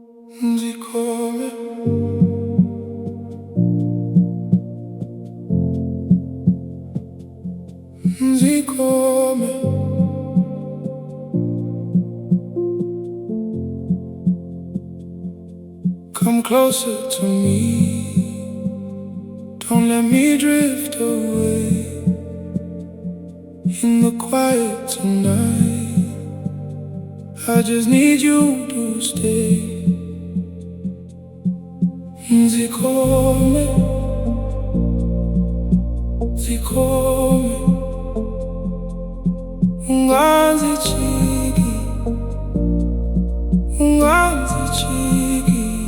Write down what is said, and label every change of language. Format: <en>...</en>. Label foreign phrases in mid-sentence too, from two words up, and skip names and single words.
<ts>Ndzi khome, Ndzi khome.</ts> <en>Come closer to me, don't let me drift away. In the quiet tonight, I just need you to stay.</en> <ts>Ndzi khome, Ndzi khome.</ts> <zu>Ungangichiki, ungangichiki.</zu>